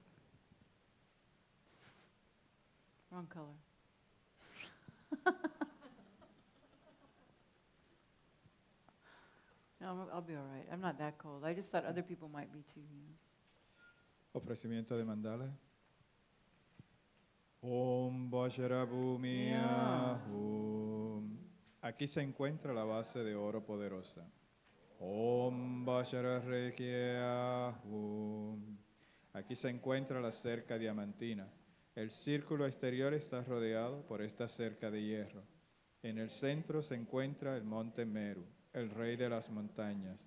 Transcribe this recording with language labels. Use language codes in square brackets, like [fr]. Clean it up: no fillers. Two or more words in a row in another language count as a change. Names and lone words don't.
[en] Wrong color. No, I'll be all right. I'm not that cold. I just thought other people might be too, [es] Ofrecimiento de mandala. [sa] ओं वज्रभूमि [en] Yeah. [sa] Ahum. [es] Aquí se encuentra la base de oro poderosa. [sa] ओं वज्ररेखे आहुम्. [es] Aquí se encuentra la cerca diamantina. El círculo exterior está rodeado por esta cerca de hierro. En el centro se encuentra el monte Meru, el rey de las montañas.